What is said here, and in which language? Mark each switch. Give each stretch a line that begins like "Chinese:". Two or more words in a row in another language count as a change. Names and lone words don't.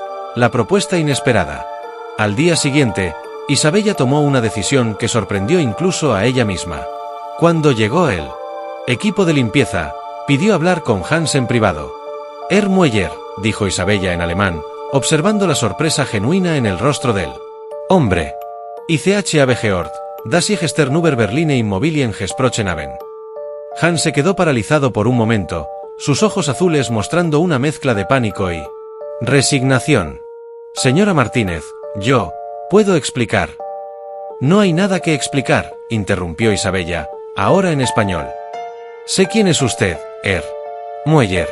Spanish: La propuesta inesperada. Al día siguiente, Isabella tomó una decisión que sorprendió incluso a ella misma. Cuando llegó el equipo de limpieza, pidió hablar con Hans en privado. Herr Mueller, dijo Isabella en alemán, observando la sorpresa genuina en el rostro del hombre.
German: Ich habe gehört, dass ich Stern über Berlin Immobilien gesprochen haben.
Spanish: Hans se quedó paralizado por un momento, sus ojos azules mostrando una mezcla de pánico y resignación. Señora Martínez, yo puedo explicar. No hay nada que explicar, interrumpió Isabella, ahora en español. Sé quién es usted, Mueller.